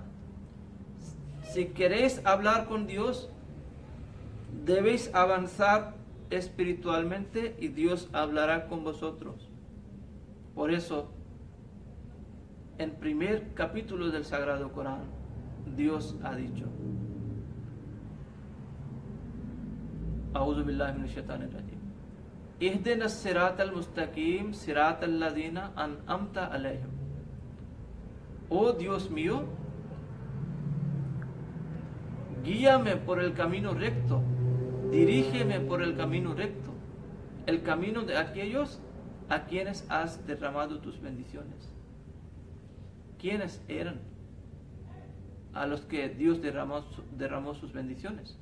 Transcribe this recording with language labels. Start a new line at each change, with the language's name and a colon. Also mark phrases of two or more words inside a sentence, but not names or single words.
Spanish: Si queréis hablar con Dios, debéis avanzar espiritualmente y Dios hablará con vosotros. Por eso, en primer capítulo del Sagrado Corán, Dios ha dicho:
Arabic: أعوذ بالله من الشيطان الرجيم. اهدنا الصراط المستقيم صراط الذين أنعمت عليهم.
Spanish: Oh Dios mío, guíame por el camino recto, dirígeme por el camino recto, el camino de aquellos a quienes has derramado tus bendiciones. ¿Quiénes eran a los que Dios derramó sus bendiciones?